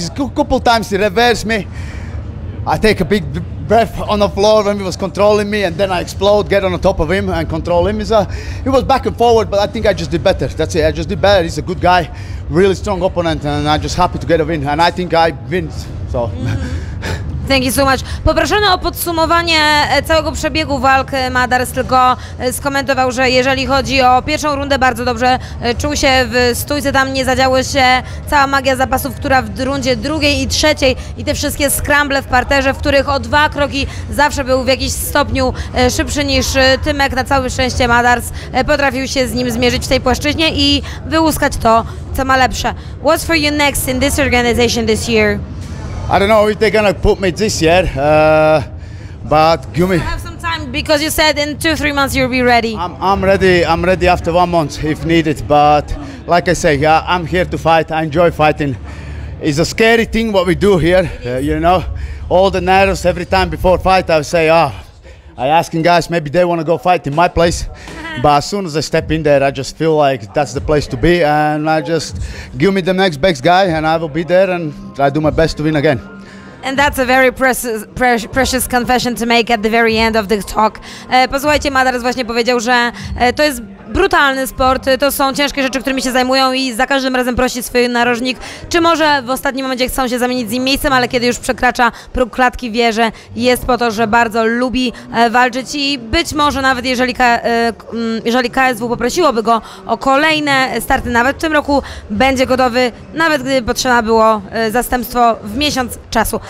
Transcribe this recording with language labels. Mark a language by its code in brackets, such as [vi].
[en] He's a couple times he reversed me. I take a big breath on the floor when he was controlling me, and then I explode, get on the top of him and control him. He was back and forward, but I think I just did better. That's it, I just did better. He's a good guy, really strong opponent, and I'm just happy to get a win, and I think I win, so. Thank you so much. [pl] Poproszono o podsumowanie całego przebiegu walk. Madars tylko skomentował, że jeżeli chodzi o pierwszą rundę, bardzo dobrze czuł się w stójce, tam nie zadziało się cała magia zapasów, która w rundzie drugiej i trzeciej i te wszystkie scramble w parterze, w których o 2 kroki zawsze był w jakimś stopniu szybszy niż Tymek. Na całe szczęście Madars potrafił się z nim zmierzyć w tej płaszczyźnie i wyłuskać to, co ma lepsze. [en] What's for you next in this organization this year? I don't know if they're gonna put me this year, but give me. You have some time because you said in 2-3 months you'll be ready. I'm ready. I'm ready after 1 month if needed. But like I say, I'm here to fight. I enjoy fighting. It's a scary thing what we do here. You know, all the nerves every time before fight. I say, I asking guys maybe they want to go fight in my place. But as soon as I step in there, I just feel like that's the place to be, and I just give me the next best guy, and I will be there, and I do my best to win again. And that's a very precious confession to make at the very end of the talk. [pl] Posłuchajcie, Madars właśnie powiedział, że to jest brutalny sport, to są ciężkie rzeczy, którymi się zajmują i za każdym razem prosi swój narożnik, czy może w ostatnim momencie chcą się zamienić z nim miejscem, ale kiedy już przekracza próg klatki, wie, że jest po to, że bardzo lubi walczyć i być może nawet jeżeli KSW poprosiłoby go o kolejne starty, nawet w tym roku będzie gotowy, nawet gdyby potrzeba było zastępstwo w miesiąc czasu.